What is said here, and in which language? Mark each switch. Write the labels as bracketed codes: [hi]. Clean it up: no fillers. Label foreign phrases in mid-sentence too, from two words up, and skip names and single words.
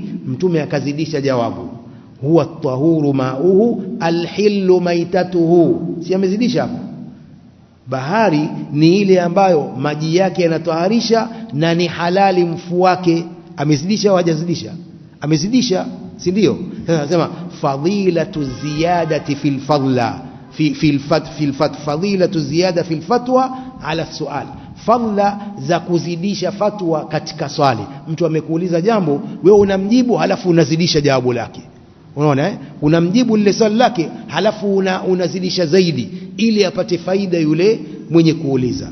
[sw] Mtume akazidisha jawabu, [ar] هو الطهور ماؤه الحل ميتته. [sw] Si amezidisha hapo? Bahari ni ile ambayo maji yake yanatoharisha na ni halali mfu wake. Amezidisha au hajazidisha? Amezidisha, si ndio? Anasema [ar] فضيلة الزيادة في الفضل فضيلة الزيادة في الفتوى على السؤال, [sw] fadla za kuzidisha fatwa katika swali. Mtu amekuuliza jambo, wewe unamjibu halafu unazidisha jawabu lake. Unaona unamjibu lile swali lake halafu unazidisha zaidi ili apate faida yule mwenye kuuliza.